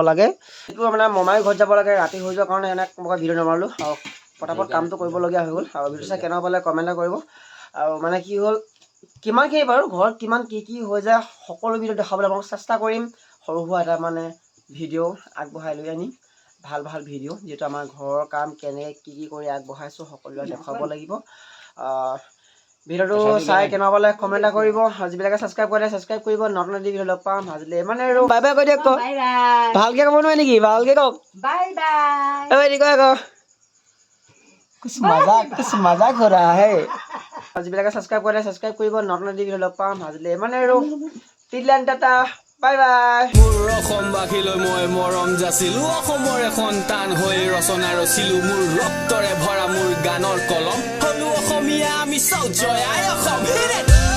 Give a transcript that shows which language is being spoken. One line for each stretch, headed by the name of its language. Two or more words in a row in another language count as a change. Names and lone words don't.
Assamese: লাগে এইটো মানে মমাই ঘৰত যাব লাগে ৰাতি হৈ যোৱাৰ কাৰণে এনেকৈ মই ভিডিঅ' নমাৰিলোঁ আৰু পটাপট কামটো কৰিবলগীয়া হৈ গ'ল আৰু ভিডিঅ' চাই কেনেকুৱা পালে কমেণ্ট কৰিব আৰু মানে কি হ'ল কিমানখিনি বাৰু ঘৰত কিমান কি হৈ যায় সকলো ভিডিঅ' দেখাবলৈ মই চেষ্টা কৰিম সৰু সুৰা এটা মানে ভিডিঅ' আগবঢ়াই লৈ আনিম ভাল ভাল ভিডিঅ' যিহেতু আমাৰ ঘৰৰ কাম কেনেকৈ কি কৰি আগবঢ়াইছোঁ সকলোৱে দেখুৱাব লাগিব ভিডিঅ'টো চাই কেনেকুৱা পালে কমেণ্ট এটা কৰিব আৰু যিবিলাকে ছাবস্ক্ৰাইব কৰে ছাবস্ক্ৰাইব কৰিব নতুন এটি ভিডিঅ' লগ পাম আজিলৈ মানে আৰু বাই বাই কৈ দিয়ক কওক বাই বাই ভালকৈ ক'ব নোৱাৰে নেকি ভালকৈ কওক বাই বাই এই কয় আকৌ
Hindi: कुछ मजाक हो रहा है
Assamese: যিবিলাকে ছাবস্ক্ৰাইব কৰে ছাবস্ক্ৰাইব কৰিব নতুন এটি ভিডিঅ' লগ পাম আজিলৈ মানে আৰু টিডলেণ্ড টাটা বাই বাই মোৰ অসমবাসীলৈ মই মৰম যাচিলো অসমৰে সন্তান হৈ ৰচনা ৰচিলো মোৰ ৰক্তৰে ভৰা মোৰ গানৰ কলম হলো অসমীয়া আমি চৌ জয় আই অসম